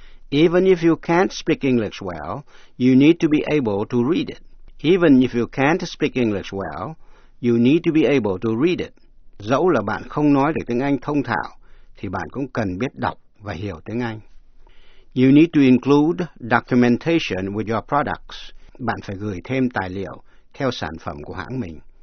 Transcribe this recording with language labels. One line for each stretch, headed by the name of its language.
English: Even if you can't speak English well, you need to be able to read it. Even if you can't speak English well, you need to be able to read it.
Vietnamese: Dẫu là bạn không nói được tiếng Anh thông thạo, thì bạn cũng cần biết đọc và hiểu tiếng Anh.
English: You need to include documentation with your products.
Vietnamese: Bạn phải gửi thêm tài liệu theo sản phẩm của hãng mình.